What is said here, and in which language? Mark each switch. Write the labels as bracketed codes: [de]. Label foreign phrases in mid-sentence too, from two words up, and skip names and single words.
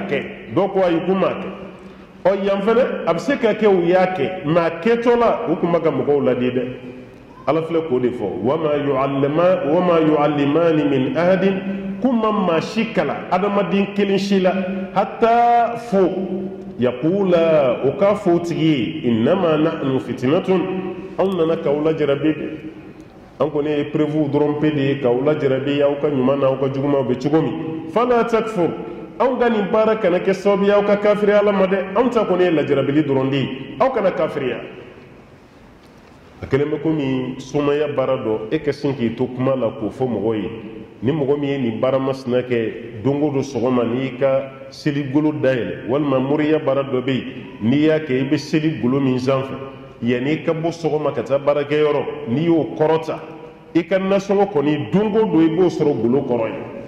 [bm] kɛ dɔw ko ayi k'u m'a kɛ yan fɛnɛ a bɛ se ka kɛ u y'a kɛ mɛ a kɛtɔ la u tun bɛ ka mɔgɔw ladi dɛ ala filɛ k'o de fɔ [ar] وما يعلمان من أحد [bm] k'u ma maa si kalan adamaden kelen si la hatta fo yaqula o k'a fɔ o tigi ye [ar] إنما نحن فتنة [bm] anw nana k'aw lajarabi de an kɔni ye preuve dɔrɔn pe de ye k'aw lajarabi aw ka ɲuman n'aw ka jugumanw bɛ cogo min [ar] فلا تكفر [bm] anw ka nin baara kana kɛ sababu ye aw ka kafiriya ala ma dɛ anw ta kɔni ye lajarabili dɔrɔn de ye aw kana kafiriya a kɛlen bɛ komi sumaya baara dɔ e ka sin k'i to kuma la k'o fɔ mɔgɔw ye ni mɔgɔ min ye nin baara masina kɛ don o don sɔgɔma n'i y'i ka seligolo dayɛlɛ walima moriya baara dɔ bɛ yen n'i y'a kɛ i bɛ seli golo min sanfɛ yanni i ka bɔ sɔgɔma ka taa baarakɛyɔrɔ n'i y'o kɔrɔta i ka nasɔngɔ kɔni don o don i b'o sɔrɔ golo kɔrɔ ye